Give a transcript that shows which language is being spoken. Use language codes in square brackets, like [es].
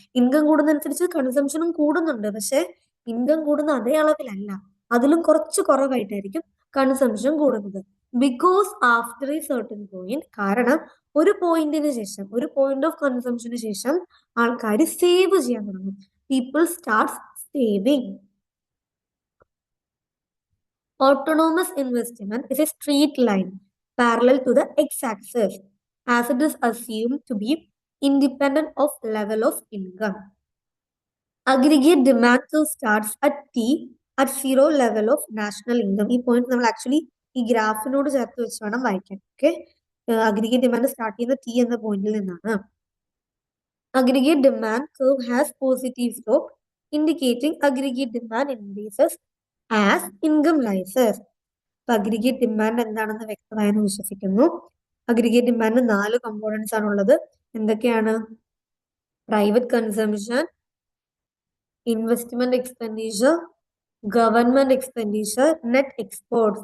[ml] Income കൂടുന്നതനുസരിച്ച് കൺസംഷനും കൂടുന്നുണ്ട്, പക്ഷെ income കൂടുന്ന അതേ അളവിലല്ല, അതിലും കുറച്ച് കുറവായിട്ടായിരിക്കും കൺസംഷൻ കൂടുന്നത്. [en] because after a certain point, [ml] കാരണം ഒരു പോയിന്റിന് ശേഷം, ഒരു പോയിന്റ് ഓഫ് കൺസംഷന് ശേഷം ആൾക്കാർ സേവ് ചെയ്യാൻ തുടങ്ങും. [en] People start saving. Autonomous investment is a straight line parallel to the x-axis, as it is assumed to be independent of level of income. Aggregate demand curve starts at T at 0 level of national income. [ml] ഈ point നമ്മൾ actually ഈ ഗ്രാഫിനോട് ചേർത്ത് വെച്ച് വേണം വായിക്കാൻ. Okay, aggregate demand start ചെയ്യുന്ന T എന്ന പോയിന്റിൽ നിന്നാണ്. [en] Aggregate demand curve has positive slope, indicating aggregate demand increases as income rises. [ml] Aggregate demand എന്താണെന്ന് വ്യക്തമായെന്ന് വിശ്വസിക്കുന്നു. അഗ്രിഗേറ്റ് ഡിമാൻഡ് 4 കമ്പോണൻസ് ആണുള്ളത്. എന്തൊക്കെയാണ്? Private consumption, investment expenditure, government expenditure, net exports.